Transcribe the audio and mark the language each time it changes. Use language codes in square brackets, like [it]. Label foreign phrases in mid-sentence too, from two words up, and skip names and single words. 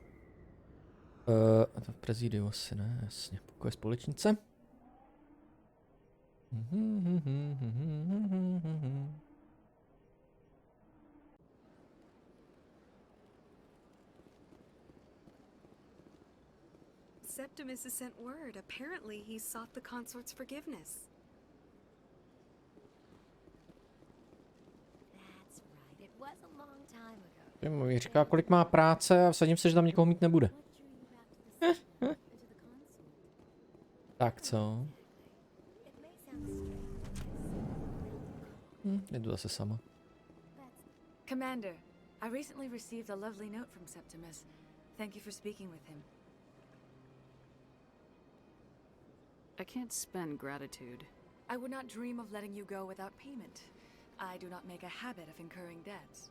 [cs] A to v prezidiu asi ne, jasně, pokoj společnice. [en] Septimus has sent word. Apparently, he sought the consort's forgiveness. That's right. It was a long time ago. [cs] Mi říká, kolik má práce a vsadím se, že tam nikoho mít nebude. Tak co? Jdu zase sama. [en] Commander, I recently received a lovely note from Septimus. Thank you for speaking with him. I can't spend gratitude. I would not dream of letting you go without payment. I do not make a habit of incurring debts.